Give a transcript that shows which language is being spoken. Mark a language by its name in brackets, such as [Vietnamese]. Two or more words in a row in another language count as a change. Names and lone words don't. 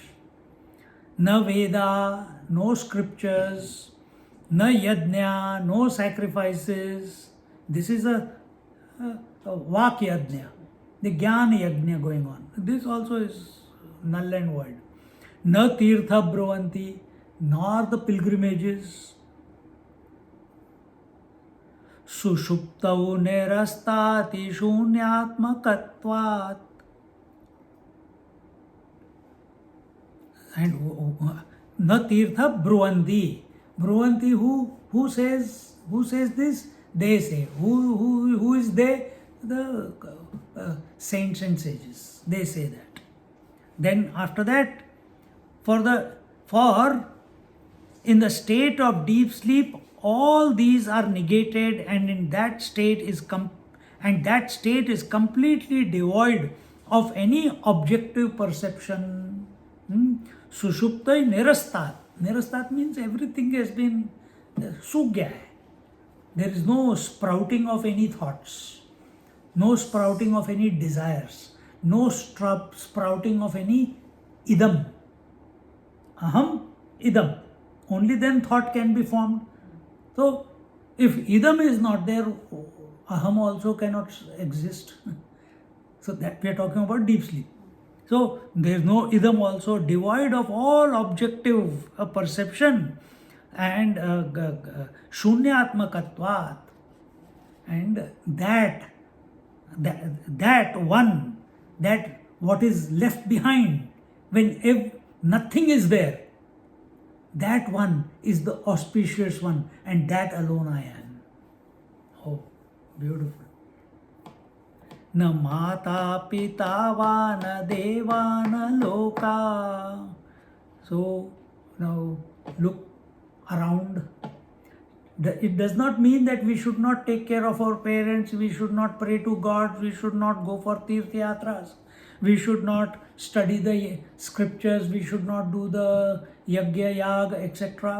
[Sanskrit] न वेद, [English] no scriptures, [Sanskrit] न यज्ञ, [English] no sacrifices. This is a [Sanskrit] वाक् यज्ञ, [English] the [Sanskrit] ज्ञान यज्ञ [English] going on. This also is null and void. [Sanskrit] न तीर्थ ब्रुवन्ति, [English] nor the pilgrimages. [Sanskrit] सुषुप्तौ निरस्तति शून्यात्मकत्वात्. And न तीर्थ ब्रुवन्ति. Brovanti, [English] who says this? They say. Who is they? The saints and sages. They say that. Then after that, for in the state of deep sleep, all these are negated, and in that state is completely devoid of any objective perception. [Sanskrit] सुषुप्तै निरस्तात्. [English] Nirastat means everything has been sugya. There is no sprouting of any thoughts, no sprouting of any desires, no sprouting of any idam. [Sanskrit] अहम् इदम्. [English] Only then thought can be formed. So, if idam is not there, aham also cannot exist. So that we are talking about deep sleep. So there is no idam also, devoid of all objective perception, and shunyatmakatvat, and that what is left behind when nothing is there, that one is the auspicious one, and that alone I am. Oh, beautiful. [Sanskrit] न माता पिता वा न देवा न लोका. [English] So now look around. It does not mean that we should not take care of our parents, we should not pray to God, we should not go for [Sanskrit] तीर्थ यात्रा, [English] we should not study the scriptures, we should not do the [Sanskrit] यज्ञ याग, [English] etc.